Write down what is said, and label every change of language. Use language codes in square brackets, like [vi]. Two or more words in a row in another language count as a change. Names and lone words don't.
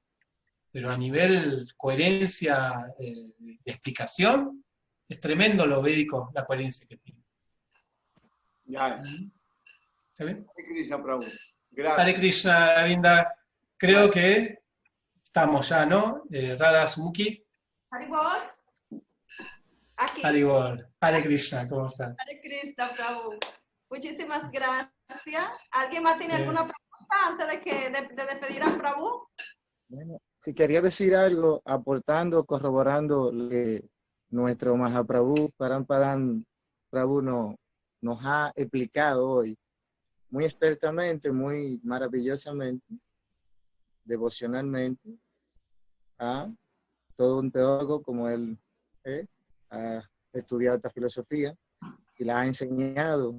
[es] Pero a nivel coherencia de explicación, es tremendo lo védico, la coherencia que tiene. Ya. ¿Está bien? Hare Krishna, Prabhu. Gracias. Hare Krishna, Vinda. Creo que estamos ya, ¿no? Radha Sumuki. Haribol. Aquí. Haribol. Hare Krishna, ¿cómo está? Hare Krishna, Prabhu. Muchísimas gracias. ¿Alguien más tiene alguna pregunta antes de despedir a Prabhu? Bueno, si quería decir algo, aportando, corroborando lo que nuestro Mahaprabhu, Parampadan Prabhu nos ha explicado hoy, muy expertamente, muy maravillosamente, devocionalmente, a todo un teólogo como él ha estudiado esta filosofía y la ha enseñado.